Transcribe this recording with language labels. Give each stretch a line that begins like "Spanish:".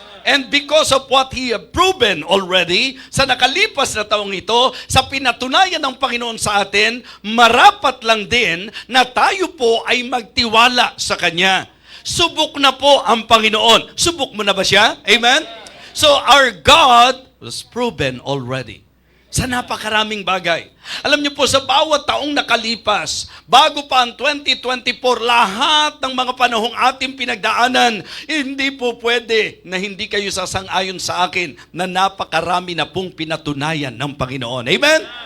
English: And because of what He have proven already
Filipino: sa nakalipas na taong ito, sa pinatunayan ng Panginoon sa atin, marapat lang din na tayo po ay magtiwala sa Kanya. Subok na po ang Panginoon. Subok mo na ba siya?
English: Amen? So our God was proven already.
Filipino: Sa napakaraming bagay. Alam niyo po, sa bawat taong nakalipas, bago pa ang 2024, lahat ng mga panahong ating pinagdaanan, hindi po pwede na hindi kayo sasang-ayon sa akin na napakarami na pong pinatunayan ng Panginoon. Amen?